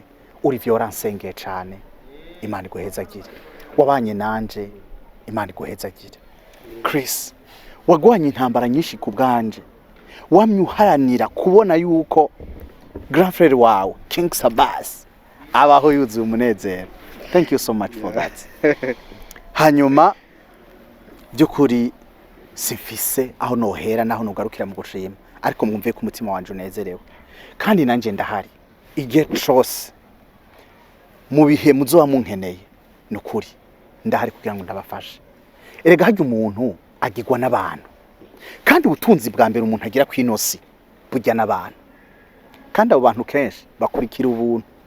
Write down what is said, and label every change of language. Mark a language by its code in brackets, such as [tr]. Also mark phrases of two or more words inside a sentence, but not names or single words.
[rn] Olivier waransengeye cyane, Imana iguhezagire. Wabanye nanje, Imana iguhezagire. Chris, wagwanye intambara nyinshi ku bwanje, wamyuharanira kubona yuko [fr] grand frère [rn] wawe King Sabas abaho yuzuye umunezero. [en] Thank you so much for that. [rn] Hanyuma byukuri simfise aho nohera naho nugarukira mu gushima, ariko mwumve ko umutima wanje unezerewe, kandi nanje ndahari igihe cyose mu bihe muzoba munkeneye. Nukuri ndahari kugira ngo ndabafashe. Erega hajya umuntu agirwa n'abantu, kandi ubutunzi bwa mbere umuntu agira kwinosi bujya n'abantu, kandi abo bantu kenshi bakurikira ubuntu.